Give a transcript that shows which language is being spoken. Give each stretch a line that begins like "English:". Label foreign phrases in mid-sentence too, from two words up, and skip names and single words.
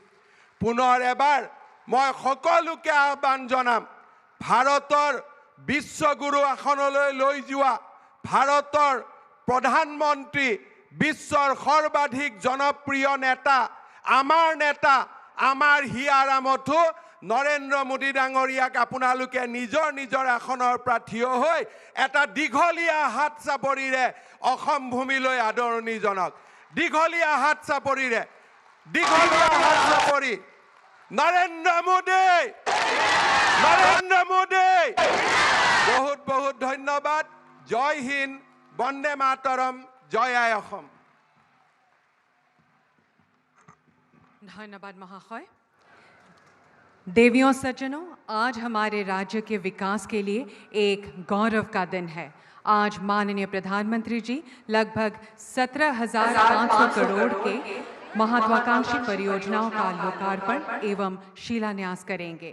Assamese: পুনৰ এবাৰ মই সকলোকে আহ্বান জনাম, ভাৰতৰ বিশ্বগুৰু আসনলৈ লৈ যোৱা ভাৰতৰ প্ৰধানমন্ত্ৰী, বিশ্বৰ সৰ্বাধিক জনপ্ৰিয় নেতা, আমাৰ হিয়াৰ আমঠু নৰেন্দ্ৰ মোদী ডাঙৰীয়াক আপোনালোকে নিজৰ নিজৰ আসনৰ পৰা থিয় হৈ এটা দীঘলীয়া হাত চাপৰিৰে অসম ভূমিলৈ আদৰণি জনাওক। দীঘলীয়া হাত চাপৰিৰে, দীঘলীয়া হাত চাপৰি। নৰেন্দ্ৰ মোদী, নৰেন্দ্ৰ মোদী। বহুত বহুত ধন্যবাদ।
Hindi: जय हिन्द,
Assamese: বন্দে মাতৰম, জয় আই অসম।
Hindi: धन्यवाद महाशय। देवियों सज्जनों, आज हमारे राज्य के विकास के लिए एक गौरव का दिन है। आज माननीय प्रधानमंत्री जी लगभग 17,500 करोड़ के महत्वाकांक्षी परियोजनाओं का लोकार्पण एवं शिलान्यास करेंगे।